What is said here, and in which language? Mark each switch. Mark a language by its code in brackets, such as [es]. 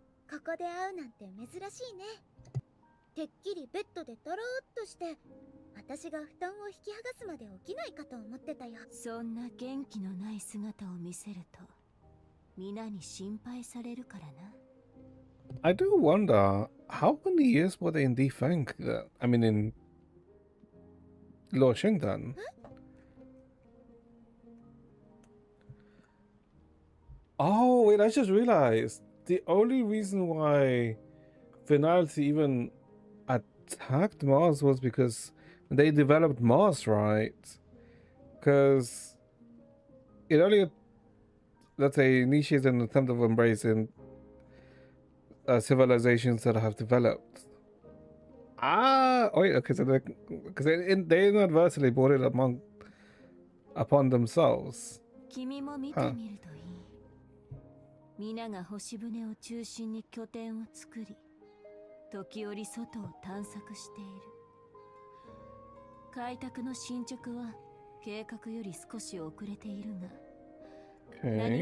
[ja] ここで会うなんて珍しいね。てっきりベッドでとろーっとして私が布団を引き剥がすまで起きないかと思ってたよ。そんな元気のない姿を見せると皆に心配されるからな。 [en] I do wonder how many years were they in Defang? I mean, in Luo Xingdan. Oh, wait, I just realized the only reason why Finality even attacked Mars was because they developed Mars, right? Because it only, let's say, initiated an attempt of embracing civilizations that have developed. Ah, wait, okay, so because they inadvertently brought it upon themselves. [ja] 君も見てみるといい。皆が星船を中心に拠点を作り、時折外を探索している。開拓の進捗は計画より少し遅れているが、何